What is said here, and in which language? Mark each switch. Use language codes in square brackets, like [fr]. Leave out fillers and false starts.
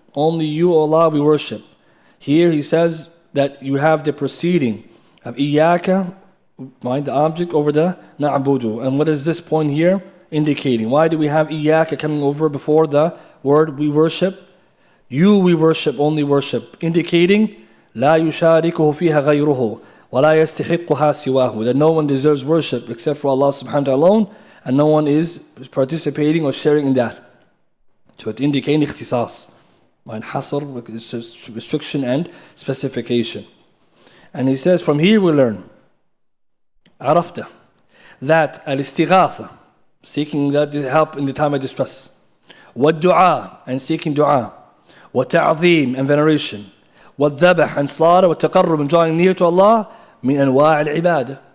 [en] Only you, O Allah, we worship. Here he says that you have the proceeding of Iyaka, mind the object over the na'budu. And what is this point here indicating? Why do we have Iyaka coming over before the word we worship? You we worship, only worship. [ar] Indicating لا يشاركه فيها غيره ولا يستحقها سواه. [en] That no one deserves worship except for Allah subhanahu wa ta'ala alone, and no one is participating or sharing in that. So it indicating ikhtisas, hasr, restriction and specification. And he says, from here we learn, عرفت, that al-istighatha, seeking that help in the time of distress, والدعاء, and seeking dua, والتعظيم, and veneration, والذبح, and slaughter, والتقرب, and drawing near to Allah, [ar] من أنواع العبادة.